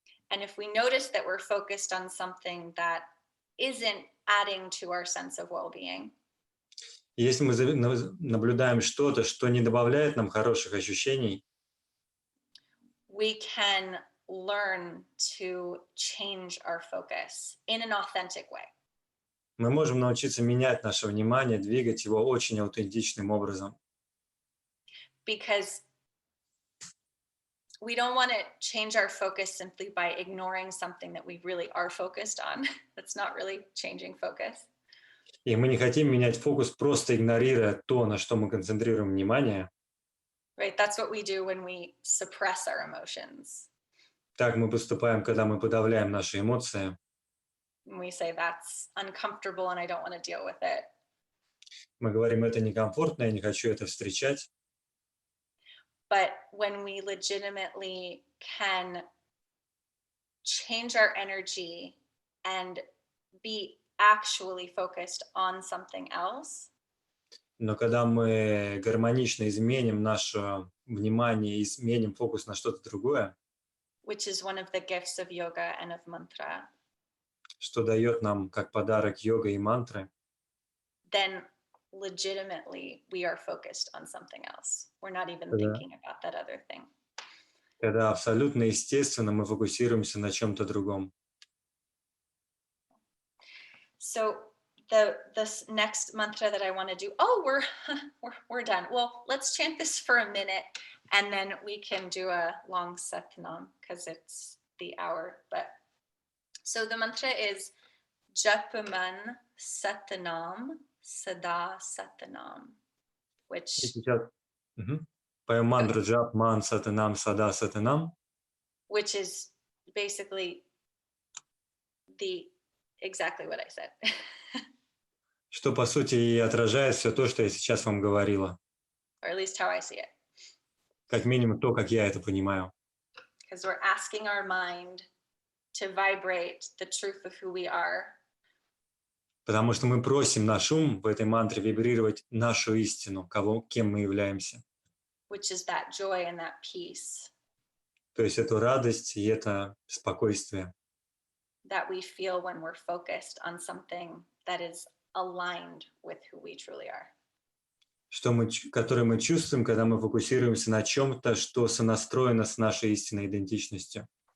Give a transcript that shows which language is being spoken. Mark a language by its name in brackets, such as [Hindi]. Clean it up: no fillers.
[English] And if we notice that we're focused on something that isn't adding to our sense of well-being, [Russian] И если мы наблюдаем что-то, что не добавляет нам хороших ощущений, [English] we can learn to change our focus in an authentic way. [Russian] мы можем научиться менять наше внимание, двигать его очень аутентичным образом. [English] Because we don't want to change our focus simply by ignoring something that we really are focused on. That's not really changing focus. [Russian] И мы не хотим менять фокус, просто игнорируя то, на что мы концентрируем внимание. [English] Right? That's what we do when we suppress our emotions. [Russian] Так мы поступаем, когда мы подавляем наши эмоции. [English] And we say that's uncomfortable and I don't want to deal with it. [Russian] Мы говорим, это некомфортно, я не хочу это встречать. [English] But when we legitimately can change our energy and be actually focused on something else, [Russian] Но когда мы гармонично изменим наше внимание, изменим фокус на что-то другое, [English] which is one of the gifts of yoga and of mantra, [Russian] что дает нам как подарок йога и мантры, [English] then legitimately we are focused on something else. We're not even [Russian] Да. [English] thinking about that other thing. [Russian] тогда абсолютно естественно мы фокусируемся на чем-то другом. [English] So this next mantra that I want to do. Oh, we're done. Well, let's chant this for a minute, and then we can do a long satnam because it's the hour. But so the mantra is Japaman Satnam Sada Satnam, [Russian] И [English] which [Russian] сейчас поем мантру джап ман сатанам сада сатанам, [English] is basically exactly what I said. [Russian] что по сути и отражает все то, что я сейчас вам говорила. [English] Or at least how I see it. [Russian] Как минимум то, как я это понимаю. [English] Because we're asking our mind to vibrate the truth of who we are. [Russian] Потому что мы просим наш ум в этой мантре вибрировать нашу истину, кем мы являемся. [English] Which is that joy and that peace. [Russian] То есть эту радость и это спокойствие. [English] That we feel when we're focused on something that is aligned with who we truly are. [Russian] Который мы чувствуем, когда мы фокусируемся на чем-то, что сонастроено с нашей истинной идентичностью.